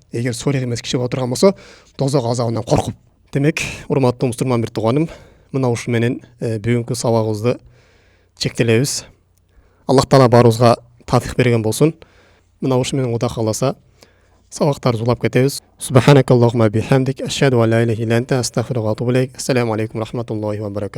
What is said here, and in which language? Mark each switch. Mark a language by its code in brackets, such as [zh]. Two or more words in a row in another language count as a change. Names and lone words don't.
[ky] Эгер солих эмес киши отурган болсо, дозок азабынан коркуп. Демек, урматтуу мусулман бир тууганым, мына ушу менен бүгүнкү сабагыбызды чектелебиз. Аллах Таала баарыбызга тафик берген болсун. Мына ушу менен Кудай кааласа сабактарды улап кетебиз. [ar] سبحانك اللهم بحمدك أشهد أن لا إله إلا أنت أستغفرك وأتوب إليك. السلام عليكم ورحمة الله وبركاته.